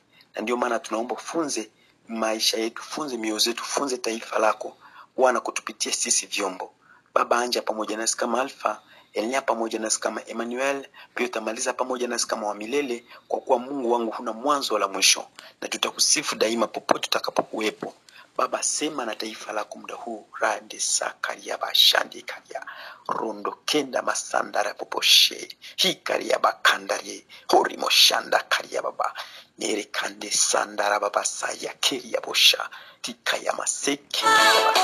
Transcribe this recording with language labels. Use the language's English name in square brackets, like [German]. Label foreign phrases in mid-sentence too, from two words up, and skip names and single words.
[Swahili] Na ndio maana tunaomba funze maisha yetu, funze mioyo yetu, funze taifa lako Bwana kutupitia sisi vyombo. Baba, anja pamoja nasi kama Alfa, Elia pamoja nasi kama Emmanuel, pia tamaliza pamoja nasi kama wa milele, kwa kuwa Mungu wangu huna mwanzo wala mwisho, na tutakusifu daima popote tutakapokuwepo. Baba, sema na taifa lako muda huu. Rande sakaria bashandi karia rondo kenda masandara poposhe hikaria bakandari hori moshanda karia baba nere kande sandara baba saya keria bosha tikaya maseke baba.